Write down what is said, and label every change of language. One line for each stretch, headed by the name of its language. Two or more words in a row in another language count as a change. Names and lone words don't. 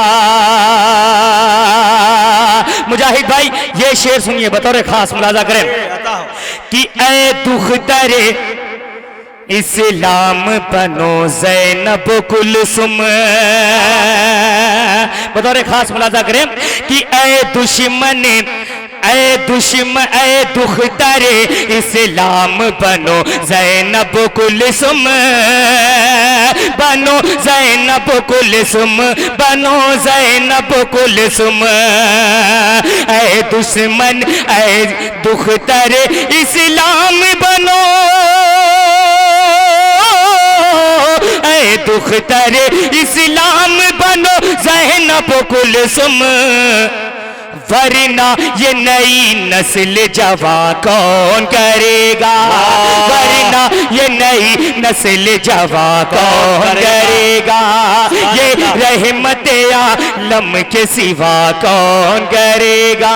Hindi: मुजाहिद भाई ये शेर सुनिए बतौर खास मुलाजा करें कि ऐ दुख्तरे इस्लाम बनो ज़ैनब कुलसुम, बतौर खास मुलाजा करें कि ऐ दुश्मन ऐ दुख्तरे इस्लाम बनो ज़ैनब कुलसुम, बनो ज़ैनब कुलसुम, बनो ज़ैनब कुलसुम। ऐ दुश्मन ऐ दुख्तरे इस्लाम बनो, ऐ दुख्तरे इस्लाम बनो ज़ैनब कुलसुम, वरना ये नई नस्ल जवा कौन करेगा, वरना ये नई नस्ल जवा कौन करेगा, ये रहमत आलम के सिवा कौन करेगा।